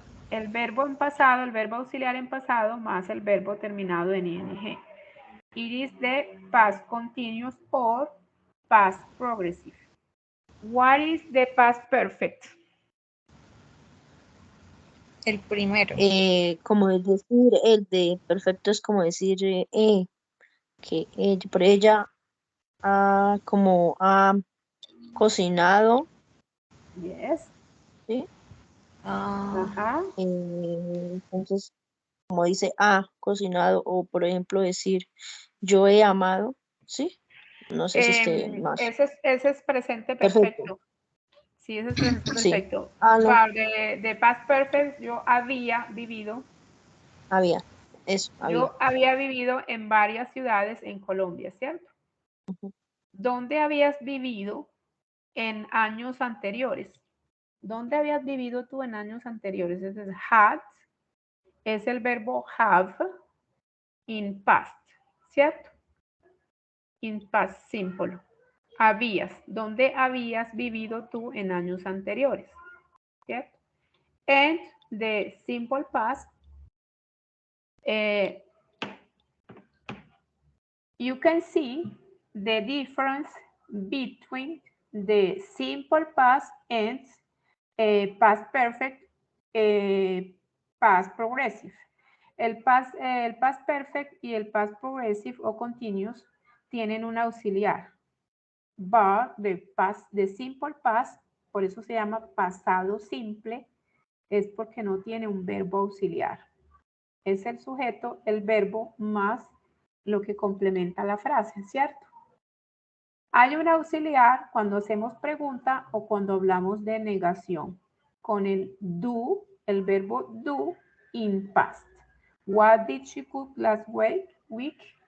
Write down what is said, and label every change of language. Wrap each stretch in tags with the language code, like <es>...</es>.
<es>El verbo en pasado, el verbo auxiliar en pasado más el verbo terminado en ing.</es> <en>It is the past continuous or past progressive. What is the past perfect?</en> <es>El primero. como es decir, el de perfecto es como decir que por ella como ha cocinado,</es> <en>Yes.</en> <es>¿sí? Ajá. Entonces, como dice cocinado, o por ejemplo decir yo he amado, ¿sí? No sé si esté más. Ese es presente Perfecto, perfecto. Sí, ese es presente sí. perfecto. No, Para de past perfect, yo había vivido. había, eso, había. Yo había vivido en varias ciudades en Colombia, ¿cierto? Ujú. ¿Dónde habías vivido en años anteriores? ¿Dónde habías vivido tú en años anteriores? Ese es had, es el verbo</es> <en>have in past,</en> <es>¿cierto?</es> <en>In past simple.</en> <es>Habías, ¿dónde habías vivido tú en años anteriores? ¿Cierto?</es> <en>And the simple past, you can see the difference between the simple past and past perfect, past progressive.</en> <es>El past perfect y el past progressive o continuous tienen un auxiliar.</es> <en>But the simple past,</en> <es>por eso se llama pasado simple, es porque no tiene un verbo auxiliar. Es el sujeto, el verbo más lo que complementa la frase, ¿cierto? Hay un auxiliar cuando hacemos pregunta o cuando hablamos de negación, con el do, el verbo</es> <en>do in past. What did she cook last week?</en>